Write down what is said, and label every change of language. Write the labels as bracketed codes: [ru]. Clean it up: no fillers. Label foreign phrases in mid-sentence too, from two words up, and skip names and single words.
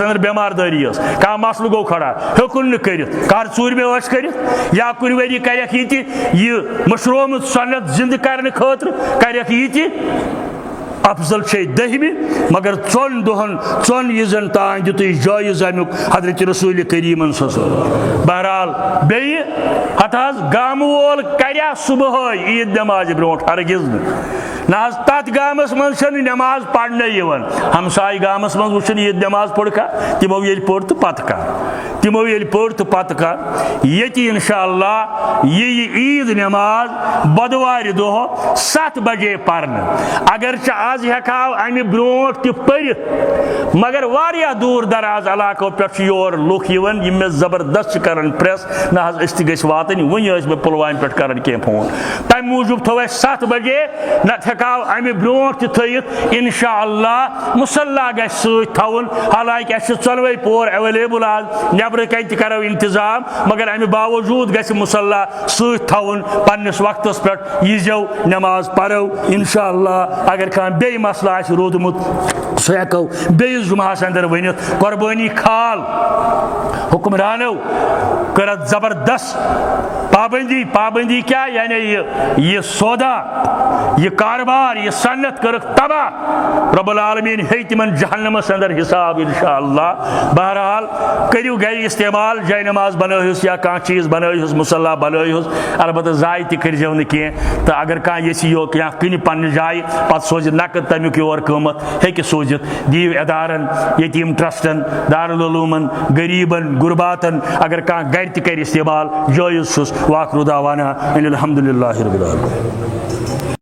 [ks] اندر بٮ۪مار دٲری ٲس کانٛہہ مسلہٕ گوٚو کھڑا ہیوٚکُن نہٕ کٔرِتھ کر 4مہِ ٲسۍ کٔرِتھ یا کُنہِ ؤری کرٮ۪کھ یہِ تہِ یہِ مشرومُت سۄنت زندٕ کرنہٕ خٲطرٕ کرٮ۪کھ یہِ تہِ افضل چھے 10مہِ مگر 4 دۄہن 4 عیٖزن تانۍ دِتُے جٲیز امیُک حضرت رسول کریٖمن صٲبن بہرحال بیٚیہِ ہتھ حظ گامہٕ وول کریا صبحٲے عیٖد نٮ۪مازِ برونٛٹھ ہرگز نہٕ نا تات گامس من نماز پڑھنے یوان ہمسائے گامس من وچھن یہ نماز پڑھ کا تمو یل پڑھ تو پتہ کر تمو یل پڑھ تو پتہ کر یہ انشاءاللہ یہ عید نماز بدوار دہ 7 بجے پڑھنے اگرچہ آز ہیکاو امہ برونٹ تہ پڑھت مگر واریاہ دور دراز علاقوں پہ یور لوک یوان یم میں زبردست کرن پریس نہ اس تہ گژھِ واتن ونی ٲسۍ مےٚ پلوامہ پہ کران کی فون تمہ موجود تھو اس 7 بجے نت ہیکاو امہ برونٹ تہ تھٲیِتھ انشاءاللہ مصلی گژھِ سۭتۍ تھاوُن حالانکہ اسہ ژۄنوے پور ایویلیبل آز نیبرٕ کَنہِ تہِ کرو انتظام مگر امہ باوجود گژھِ مصلی سۭتۍ تھاوُن پننس وقتس پہ ییٖزیو نماز پرو انشاءاللہ اگر کانٛہہ بیٚیہِ مسلہٕ آسہِ روٗدمُت سُہ ہیکو بیٚیِس جمعہس اندر ؤنِتھ قربٲنی کھال حکمرانو کرت زبردست پابندی کیا یعنی یہ سودا یہ کاروبار یہ صنعت کرک تباہ رب العالمین ہے تمن جہنمس اندر حساب انشاءاللہ بہرحال کریو گھر استعمال جائے نماز بنٲیہُس یا کانٛہہ چیز بنٲیہُس مصلی بنٲیہُس البتہ ضایع تہِ کٔرزیو نہٕ کینٛہہ تہٕ اگر کانٛہہ یژھِ یو کینٛہہ کٕنہِ پننہِ جایہِ پتہٕ سوزِ نقد تمیُک یور قۭمتھ ہیٚکہِ سوٗزِتھ دِیِو ادارن یتیٖم ٹرسٹن دارالعلوٗمن غریٖبن غرباتن اگر کانٛہہ گھر تہِ کرِ استعمال جٲیز چھُس [ar] واخر دعوانا ان الحمدللہ رب العالمین.